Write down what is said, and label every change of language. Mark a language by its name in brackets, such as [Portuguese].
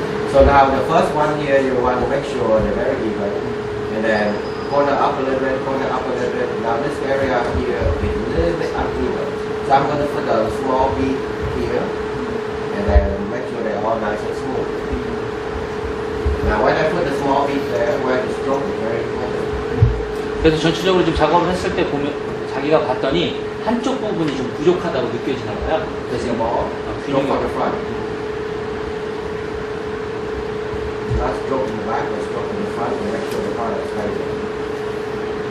[English] So now the first one here, you want to make sure they're very even, and then corner up a little bit, corner up a little bit. Now this area here is a little bit uneven, so I'm going to put a small bead here, and then make sure they're all nice and smooth. Now when I put the small bead there, where the stroke is very important. [Korean] 그래서 전체적으로 지금 작업을 했을 때 보면 자기가 봤더니 한쪽 부분이 좀 부족하다고 느껴지나 봐요. 그래서 [English] Stroke [Korean] 균형이 [English] on the front. Not stroke in the back, but stroke in the front, and make sure the product is stable.